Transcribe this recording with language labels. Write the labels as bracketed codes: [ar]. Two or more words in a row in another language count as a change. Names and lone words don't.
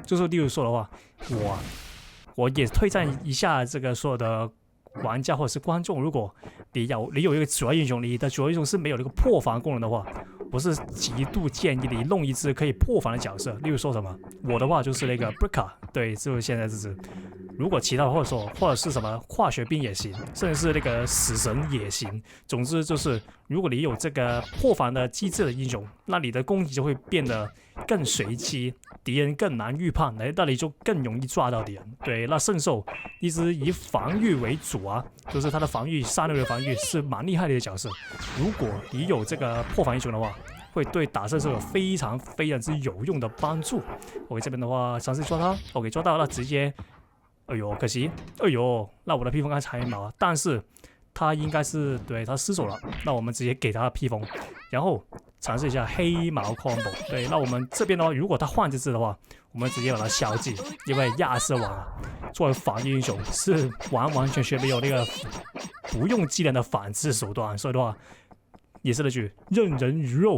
[zh] 就是例如說的話，我也推薦一下這個所有的玩家或者是觀眾，如果你有一個主要英雄，你的主要英雄是沒有那個破防功能的話，我是極度建議你弄一隻可以破防的角色。例如說什麼，我的話就是那個 Brica， 對，就是現在這隻。如果其他的或者是什麼化學兵也行，甚至是那個死神也行。總之就是，如果你有這個破防的機制的英雄，那你的攻擊就會變得更隨機，敵人更難預判，那你就更容易抓到敵人。對，那聖獸一直以防禦為主就是他的防禦3流的防禦是蠻厲害的一個角色。如果你有這個破防英雄的話，會對打聖獸有非常之有用的幫助。OK， 這邊的話嘗試抓他 ，OK 抓到，那直接。哎呦，可惜！哎呦，那我的披風剛才沒，但是他應該是對他失手了。那我們直接給他披風，然後嘗試一下黑毛 combo。對，那我們這邊的話，如果他換這隻的話，我們直接把它消技，因為亞瑟王作為防禦英雄是完全沒有那個不用技能的反制手段，所以的話也是那句任人魚肉。